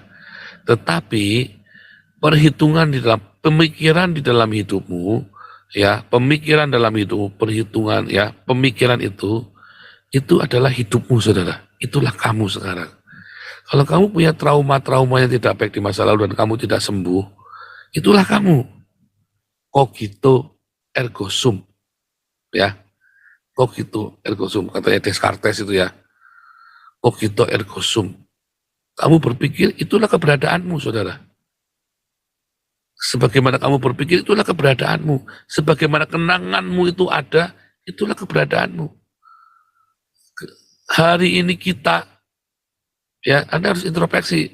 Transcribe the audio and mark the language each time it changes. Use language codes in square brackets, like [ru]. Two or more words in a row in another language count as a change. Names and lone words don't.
[id] Tetapi perhitungan di dalam pemikiran di dalam hidupmu, ya, pemikiran dalam hidup, perhitungan, ya, pemikiran itu adalah hidupmu, saudara. Itulah kamu sekarang. Kalau kamu punya trauma-trauma yang tidak baik di masa lalu dan kamu tidak sembuh, itulah kamu. [la] Cogito ergo sum. Ya, cogito ergo sum. [id] Katanya Descartes itu ya. [la] Cogito ergo sum. [id] Kamu berpikir, itulah keberadaanmu, saudara. Sebagaimana kamu berpikir, itulah keberadaanmu. Sebagaimana kenanganmu itu ada, itulah keberadaanmu. Hari ini kita, ya, Anda harus introspeksi.